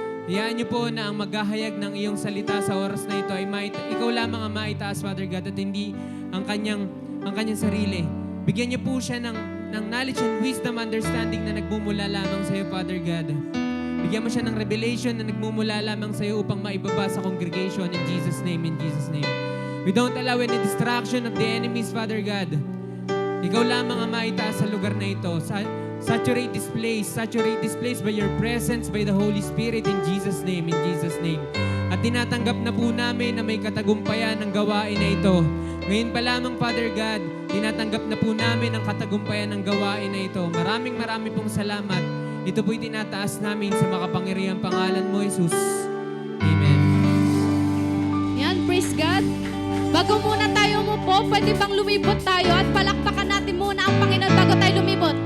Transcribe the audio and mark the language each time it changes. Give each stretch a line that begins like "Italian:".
Filipino: Hayaan niyo po na ang maghahayag ng iyong salita sa oras na ito ay ikaw lamang ang maitaas, Father God, at hindi ang kanyang sarili. Bigyan niyo po siya ng
English: knowledge and wisdom, understanding
Filipino: na nagmumula lamang sa iyo, Father God. Bigyan mo siya ng revelation na nagmumula lamang sa iyo upang maibaba sa congregation
English: in Jesus' name, in Jesus' name. We don't allow any distraction of the enemies, Father God.
Filipino: Ikaw lamang ang maitaas sa lugar na ito.
English: Saturate this place by your presence, by the Holy Spirit, in Jesus' name, in Jesus' name.
Filipino: At tinatanggap na po namin na may katagumpayan ng gawain na ito. Ngayon pa lamang, Father God, tinatanggap na po namin ang katagumpayan ng gawain na ito. Maraming pong salamat. Ito po'y tinataas namin sa makapangyarihang pangalan mo, Jesus. Amen. Yan, praise God. Bago muna tayo umupo, pwede bang lumibot tayo at palakpakan natin muna ang Panginoon bago tayo lumibot.